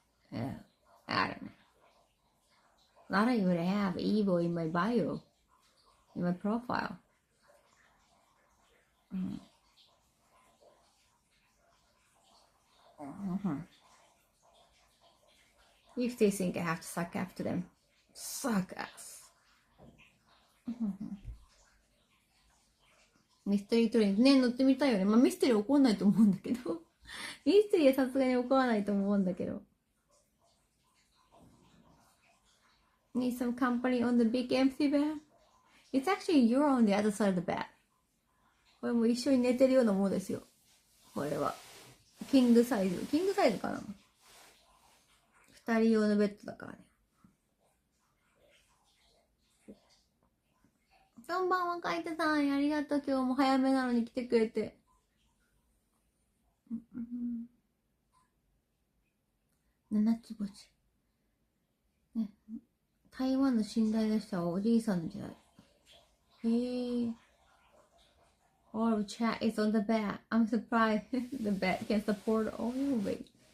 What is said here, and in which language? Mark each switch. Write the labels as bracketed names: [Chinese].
[English] Yeah, I don't know. I don't even have evil in my bio. In my profile. If they think I have to suck after them, suck ass. [Japanese] ミステリートレインね、乗ってみたいよね。まあミステリー起こんないと思うんだけど。ミステリーはさすがに起こらないと思うんだけど。 [English] Need some company on the big empty bed? It's actually you're on the other side of the bed. [Japanese] これも一緒に寝てるようなものですよ。これは。キングサイズ。キングサイズかな？二人用のベッドだからね。こんばんは、カイトさん。ありがとう。今日も早めなのに来てくれて。七つ星。ね。台湾の寝台列車はおじいさんの時代。へえ。 [English] All of chat is on the bed. I'm surprised the bed can support all of it.